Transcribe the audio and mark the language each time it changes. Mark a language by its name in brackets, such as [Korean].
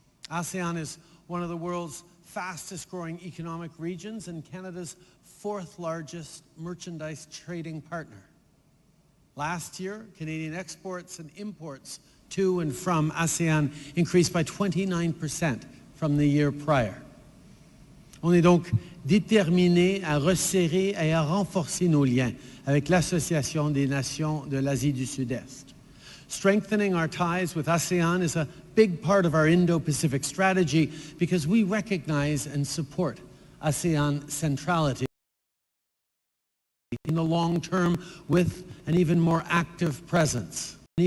[English] ASEAN is one of the world's fastest growing economic regions and Canada's fourth largest merchandise trading partner. Last year, Canadian exports and imports to and from ASEAN increased by 29% from the year prior. [French] On est donc déterminé à resserrer et à renforcer nos liens avec l'Association des Nations de l'Asie du Sud-Est. [English] Strengthening our ties with ASEAN is a big part of our Indo-Pacific strategy because we recognize and support ASEAN centrality in the long term with an even more active presence.